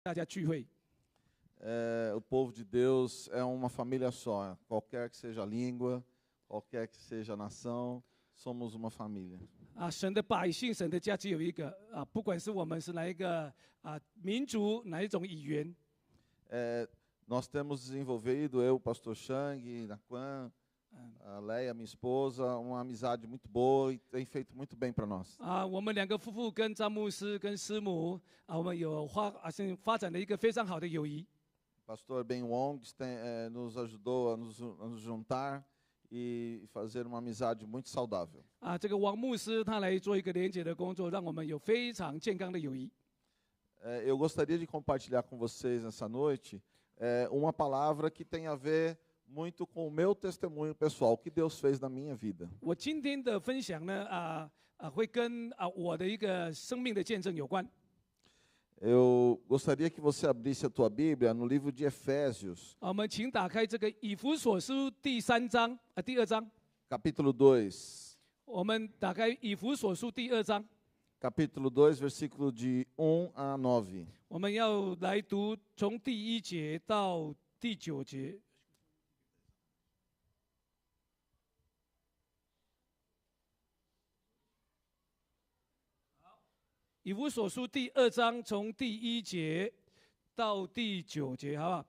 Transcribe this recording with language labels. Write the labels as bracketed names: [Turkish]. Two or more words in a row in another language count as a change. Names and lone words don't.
[Chinese] 大家聚会。 [Portuguese] O povo de Deus é uma família só. Qualquer que seja a língua, qualquer que seja a nação, somos uma família. [Chinese] 神的百姓，神的家只有一个不管是我们是哪一个民族，哪一种语言。 [Portuguese] Nós temos desenvolvido, eu, o pastor Chang, Naquan, a Leia, minha esposa, uma amizade muito boa e tem feito muito bem para nós. [Chinese] 我们两个夫妇跟张牧师跟师母我们有发展了一个非常好的友谊。 [Portuguese] Pastor Ben Wong nos ajudou a nos juntar e fazer uma amizade muito saudável. [Chinese] 这个王牧师他来做一个连结的工作，让我们有非常健康的友谊。 [Portuguese] Eu gostaria de compartilhar com vocês nessa noite uma palavra que tem a ver muito com o meu testemunho pessoal, o que Deus fez na minha vida. [Chinese] 我今天的分享呢会跟我的一个生命的见证有关。 [Portuguese] Eu gostaria que você abrisse a tua Bíblia no livro de Efésios. [Chinese] 我们请打开这个以弗所书第2章。 [Portuguese] Capítulo 2. [Chinese] 我们打开以弗所书第2章。 [Portuguese] Capítulo 2, versículo de 1 a 9. [Chinese] 我们要来读从第1节到第9节。以弗所书第2章从第1节到第9节，好不好？